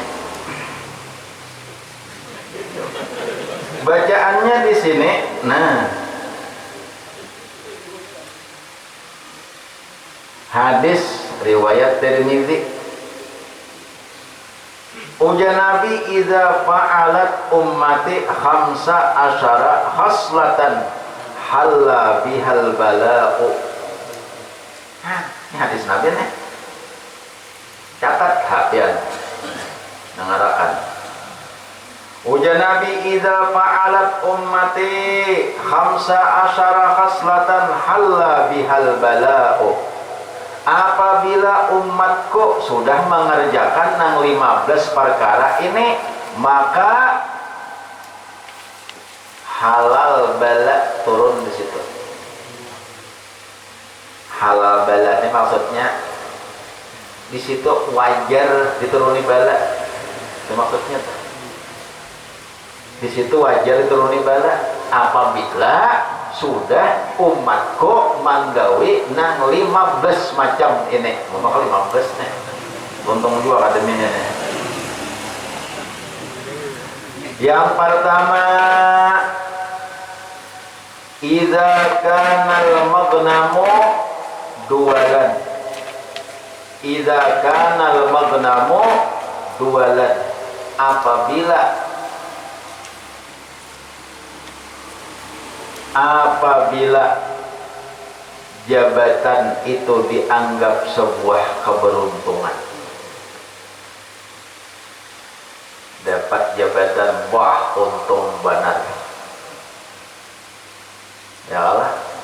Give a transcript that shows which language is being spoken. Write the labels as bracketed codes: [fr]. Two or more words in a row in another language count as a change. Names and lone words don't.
[id] Nah, hadis riwayat Tirmidzi. Ujar Nabi, [ar] إذا فعلت أمتي خمس عشرة خصلة حل بها البلاء. [id] Ini hadis Nabi nih. Catat hatian ngarakan. Ujar Nabi, [ar] إذا فعلت أمتي خمس عشرة خصلة حل بها البلاء. [id] Apabila umatku sudah mengerjakan 15 perkara ini, maka halal bala turun di situ. Halal bala ini maksudnya di situ wajar dituruni bala. Itu maksudnya. Di situ wajar dituruni bala apabila sudah umatku manggawi nang 15 macam ini. Maka 15 nih. Untung juga akademinya nih. Yang pertama, [ar] إذا كان المغنم دولا. إذا كان المغنم دولا. [id] Apabila jabatan itu dianggap sebuah keberuntungan, dapat jabatan, wah untung benar, [ar] يا الله,